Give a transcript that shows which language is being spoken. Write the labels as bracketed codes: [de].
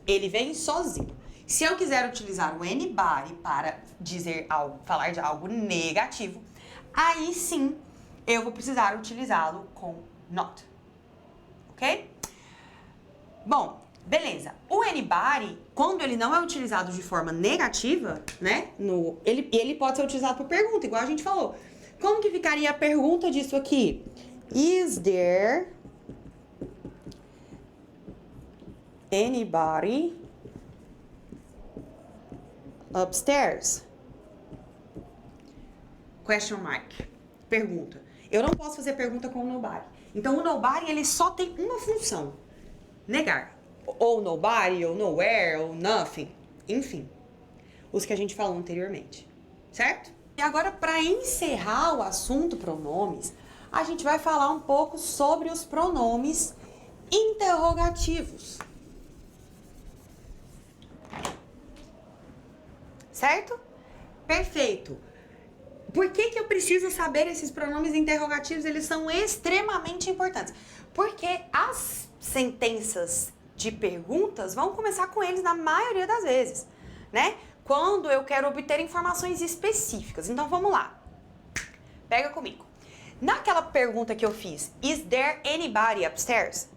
[pt] Ele vem sozinho. Se eu quiser utilizar o anybody para dizer algo, falar de algo negativo, aí sim eu vou precisar utilizá-lo com not. Ok? Bom, beleza. O anybody, quando ele não é utilizado de forma negativa, né? Ele pode ser utilizado por pergunta, igual a gente falou. Como que ficaria a pergunta disso aqui? [en] Is there anybody upstairs? Question mark. [pt] Pergunta. Eu não posso fazer pergunta com o nobody. Então, o nobody, ele só tem uma função. Negar. Ou nobody, ou nowhere, ou nothing. Enfim. Os que a gente falou anteriormente. Certo? E agora, para encerrar o assunto pronomes, a gente vai falar um pouco sobre os pronomes interrogativos. Certo? Perfeito. Por que eu preciso saber esses pronomes interrogativos? Eles são extremamente importantes. Porque as sentenças de perguntas vão começar com eles na maioria das vezes, né? Quando eu quero obter informações específicas. Então, vamos lá. Pega comigo. Naquela pergunta que eu fiz, [en] is there anybody upstairs?